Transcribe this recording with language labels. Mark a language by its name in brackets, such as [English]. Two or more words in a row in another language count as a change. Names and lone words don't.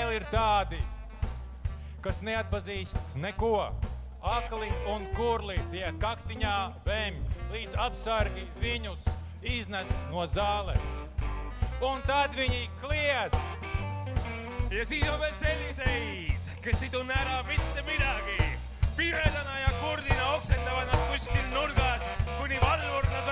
[Latvian] tādi, kas neatpazīst neko. Akli un kurli tie kaktiņā vemj, līdz apsargi viņus iznes no zāles. Un tad viņi kliedz. [Estonian] Ja siis on veel selliseid, kes ei tunne ära mitte midagi. Pimedana ja kurdina oksendavad nad kuskil nurgas, kuni valvur